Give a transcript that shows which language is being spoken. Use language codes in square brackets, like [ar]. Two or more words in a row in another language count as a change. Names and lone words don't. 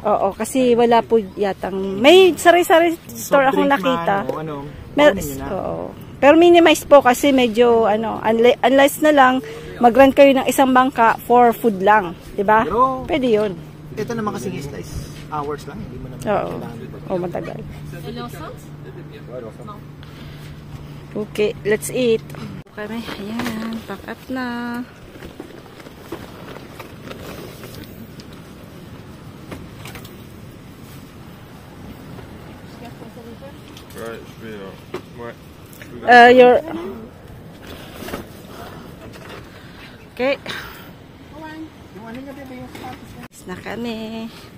[tl] Oo, kasi wala po yatang... May sari-sari store Soft akong drink nakita. man, o ano, Mer- baunin nyo na. Oo. Pero minimize po kasi medyo ano, unless na lang mag-rent kayo ng isang bangka [en] for food [tl] lang, 'di ba? Pero- Pwede 'yun. Ito naman kasi isla is hours lang. Hindi mo naman Oo. kailangan. Oh, matagal. [en] Okay, let's eat. [tl] Kami, ayan, [en] pack up [tl] na. [fr] Ouais, je vais. Ouais. [en] Your... Okay. [tl] Tapos na kami.